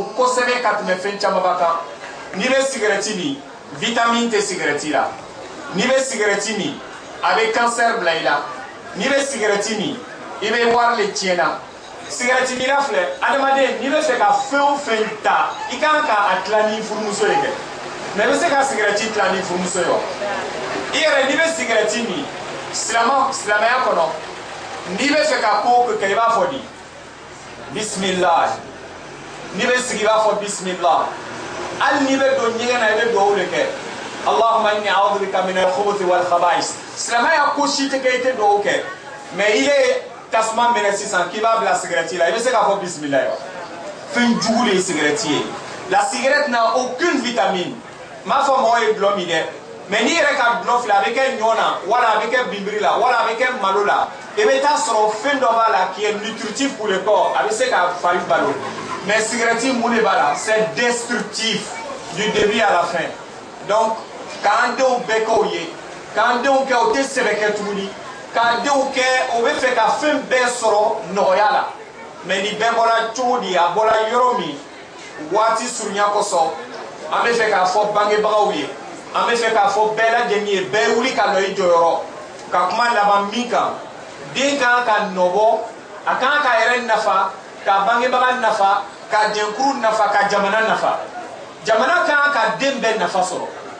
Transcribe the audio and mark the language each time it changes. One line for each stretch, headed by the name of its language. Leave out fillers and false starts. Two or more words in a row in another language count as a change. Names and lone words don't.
Bambara: kosɛbɛ ka tɛmɛ fɛn camanba kan n'i bɛ cigarette min vitamine tɛ cigarette la n'i bɛ cigarette min a bɛ cancer bila i la n'i bɛ cigarette min i bɛ wari de tiɲɛna cigarette min na filɛ adamaden n'i bɛ fɛ ka fɛn o fɛn ta i kan ka a tila ni furumuso ye kɛ mais i bɛ se ka cigarette tila ni furumuso ye wa i yɛrɛ n'i bɛ cigarette min silamɛya kɔnɔ n'i bɛ fɛ ka ko kɛ i b'a fɔ di bismillah n'i bɛ sigi i b'a fɔ bismillah hali n'i bɛ don ɲɛgɛn na i bɛ dugawu de kɛ
Arabic: اللهم إني أعوذ بك من الخبث والخبائث
Bambara: silamɛya ko si tɛ kɛ i tɛ dugawu kɛ mais i ye tasuma minɛ sisan k'i b'a bila cigarette la i bɛ se k'a fɔ bismillah wa fɛn jugu de ye cigarette ye la cigarette n'a
French: aucune vitamine
Bambara: n m'a fɔ mɔgɔ ye dulɔ min dɛ mais n'i yɛrɛ ka dulɔ filɛ a bɛ kɛ ɲɔ na wala a bɛ kɛ binbiri la wala a bɛ kɛ malo la i bɛ taa sɔrɔ fɛn dɔ b'a la
French: qui est nutritif pour le corps
Bambara: a bɛ se ka fari balo mais cigarette mun de b'a la
French: c'est destructif du début à la fin
Bambara: donc k'an denw bɛɛ kɛ o ye k'an denw kɛ o tɛ sɛbɛ kɛ tuguni k'an denw kɛ o bɛ fɛ ka fɛn bɛɛ sɔrɔ nɔgɔya la mais nin bɛɛ bɔra cogo di a bɔra yɔrɔ min waati surunya kosɔn an bɛ fɛ k'a fɔ bangebagaw ye an bɛ fɛ k'a fɔ bɛɛ lajɛlen ye bɛɛ wuli ka nɔ i jɔyɔrɔ ka kuma laban min kan den kan ka nɔbɔ a kan ka yɛrɛ nafa ka bangebaga nafa ka jɛnkuru nafa ka jamana nafa jamana kan ka den bɛɛ nafa sɔrɔ